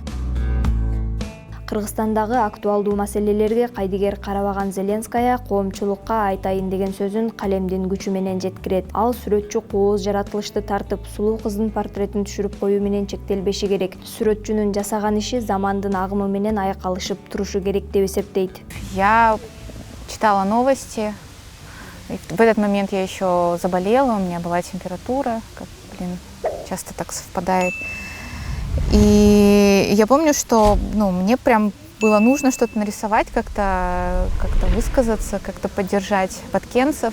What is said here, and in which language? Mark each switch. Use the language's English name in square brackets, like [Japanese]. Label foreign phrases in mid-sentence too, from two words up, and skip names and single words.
[Kyrgyz] Кыргызстандагы актуалдуу маселелерге кайдыгер карабаган Зеленская коомчулукка айтайын деген сөзүн калемдин күчү менен жеткирет. Ал сүрөтчү кооз жаратылышты тартып, сулуу кыздын портретин түшүрүп коюу менен чектелбеши керек. Сүрөтчүнүн жасаган иши замандын агымы менен айкалышып турушу керек деп эсептейт. [Russian] Я читала новости. В этот момент я еще заболела, у меня была температура, часто так совпадает. И я помню, что мне прям было нужно что-то нарисовать, как-то высказаться, как-то поддержать баткенцев.